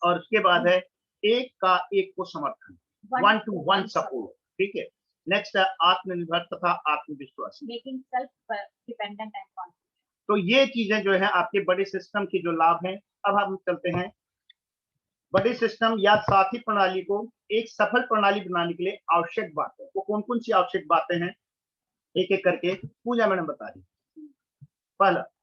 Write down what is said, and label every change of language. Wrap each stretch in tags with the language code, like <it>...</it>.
<hi>और उसके बाद है एक का एक को समर्थन, वन टू वन सपोर्ट, ठीक है। नेक्स्ट है आत्मनिर्भर तथा आत्मविश्वास,</hi> <en>making self dependent and confident.</en> <hi>तो ये चीजें जो है आपके बड़े सिस्टम की जो लाभ हैं। अब हम चलते हैं बड़े सिस्टम या साथी प्रणाली को एक सफल प्रणाली बनाने के लिए आवश्यक बातें, वो कौन कौन सी आवश्यक बातें हैं, एक एक करके पूजा मैडम बता रही। पहला,</hi>